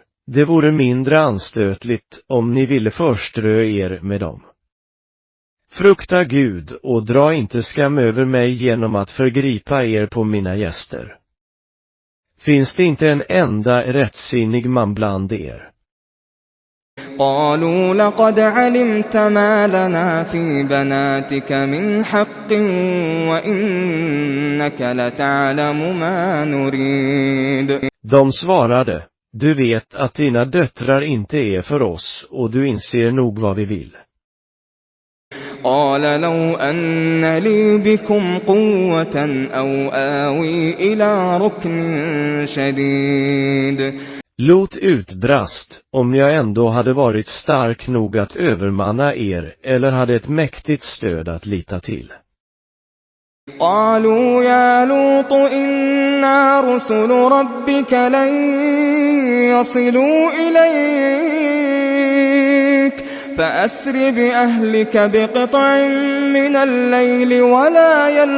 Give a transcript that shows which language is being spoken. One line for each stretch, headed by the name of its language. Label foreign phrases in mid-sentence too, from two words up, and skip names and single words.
Swedish: Det vore mindre anstötligt om ni ville förströ er med dem. Frukta Gud och dra inte skam över mig genom att förgripa er på mina gäster. Finns det inte en enda rättsinnig man bland er?
Arabic: قالوا لقد علمت ما لنا في بناتك من حق وإنك لتعلم ما نريد.
Swedish: De svarade, du vet att dina döttrar inte är för oss och du inser nog vad vi vill.
Arabic: قال لو أن لي بكم قوة أو آوي إلى ركن شديد.
Swedish: Lot utbrast, om jag ändå hade varit stark nog att övermanna er eller hade ett mäktigt stöd att lita till.
Arabic: قالوا يا لوط إنا رسل ربك لن يصلوا إليك فأسر بأهلك بقطع من الليل ولا